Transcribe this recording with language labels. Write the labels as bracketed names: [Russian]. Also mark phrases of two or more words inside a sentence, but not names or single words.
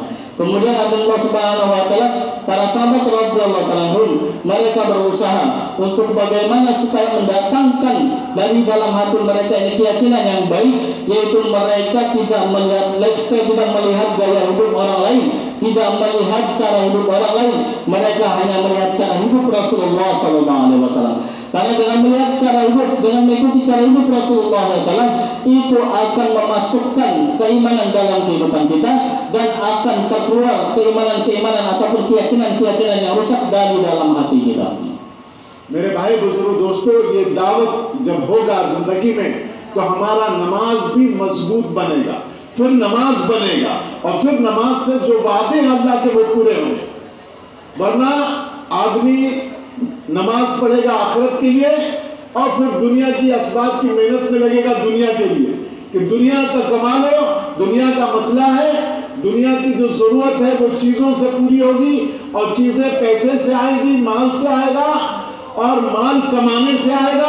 [Malay] Kemudian [Arabic] الله سبحانه وتعالى, [Malay] para sahabat [Arabic] رضي الله عنهم [Malay] mereka berusaha untuk bagaimana supaya mendatangkan dari dalam hati mereka ini keyakinan yang baik, yaitu mereka tidak melihat lifestyle, tidak melihat gaya hidup orang lain, tidak melihat cara hidup orang lain, mereka hanya melihat cara hidup Rasulullah SAW. Karena dengan melihat cara hidup, dengan mengikuti cara hidup Rasulullah SAW, itu akan memasukkan keimanan dalam kehidupan kita dan akan terkeluar keimanan-keimanan ataupun keyakinan-keyakinan yang rusak dari dalam hati kita. [Hindi] मेरे भाई बुजुर्ग दोस्तों, ये दावत जब होगा जिंदगी में तो हमारा नमाज भी मजबूत बनेगा, फिर नमाज बनेगा और फिर नमाज से जो वादे अल्लाह के वो पूरे होंगे। वरना आदमी नमाज पढ़ेगा आखिरत के लिए और फिर दुनिया की असबाब की मेहनत में लगेगा दुनिया के लिए कि दुनिया का कमा लो, दुनिया का मसला है, दुनिया की जो जरूरत है वो चीजों से पूरी होगी और चीजें पैसे से आएगी, माल से आएगा और माल कमाने से आएगा।